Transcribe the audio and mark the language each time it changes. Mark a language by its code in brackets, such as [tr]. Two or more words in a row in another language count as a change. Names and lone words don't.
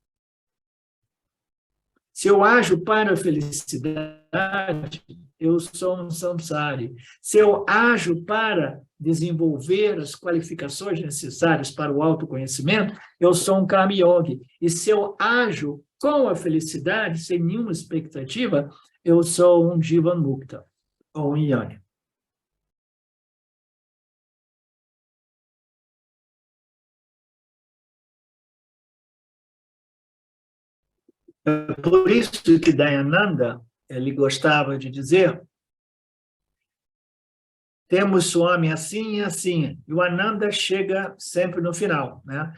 [pt] Se eu ajo para a felicidade, eu sou um samsari. Se eu ajo para desenvolver as qualificações necessárias para o autoconhecimento, eu sou um [sa] karma yogi. [pt] E se eu ajo com a felicidade, sem nenhuma expectativa, eu sou um [sa] jivan mukta, [pt] ou um Yanni. Por isso que Dayananda, ele gostava de dizer, temos Swami assim e assim, e o Ananda chega sempre no final, né?